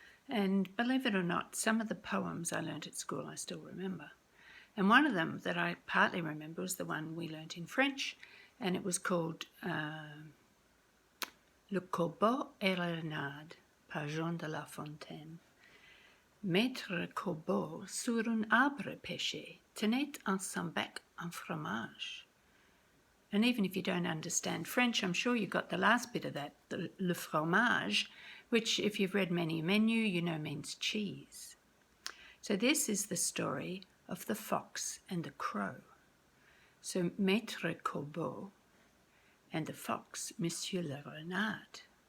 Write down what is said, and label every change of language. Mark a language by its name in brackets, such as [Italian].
[English] And believe it or not, some of the poems I learnt at school I still remember. And one of them that I partly remember was the one we learnt in French, and it was called Le Corbeau et la Renard par Jean de La Fontaine. [French] Maître Corbeau sur un arbre pêchait, tenait en son bec un fromage. [English] And even if you don't understand French, I'm sure you got the last bit of that, le fromage, which if you've read Menu Menu, you know means cheese. So this is the story of the fox and the crow. So Maître Corbeau and the fox, Monsieur le Renard.